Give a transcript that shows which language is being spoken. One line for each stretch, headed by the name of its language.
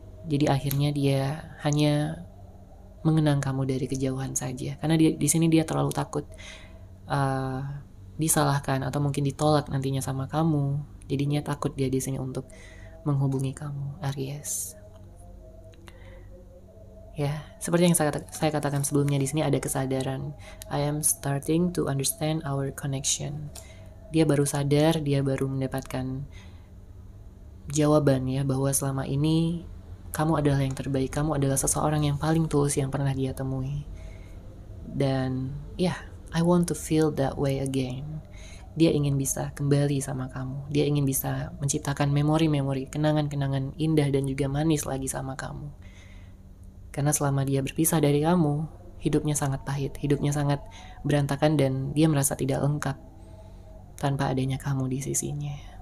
Indonesian: Jadi akhirnya dia hanya mengenang kamu dari kejauhan saja, karena di sini dia terlalu takut disalahkan atau mungkin ditolak nantinya sama kamu. Jadinya takut dia di sini untuk menghubungi kamu, Aries. Ya, seperti yang saya katakan sebelumnya, di sini ada kesadaran.
English: I am starting to understand our connection.
Indonesian: Dia baru sadar, dia baru mendapatkan jawaban ya bahwa selama ini kamu adalah yang terbaik, kamu adalah seseorang yang paling tulus yang pernah dia temui. Dan ya,
English: I want to feel that way again.
Indonesian: Dia ingin bisa kembali sama kamu. Dia ingin bisa menciptakan memori-memori, kenangan-kenangan indah dan juga manis lagi sama kamu. Karena selama dia berpisah dari kamu, hidupnya sangat pahit, hidupnya sangat berantakan dan dia merasa tidak lengkap tanpa adanya kamu di sisinya.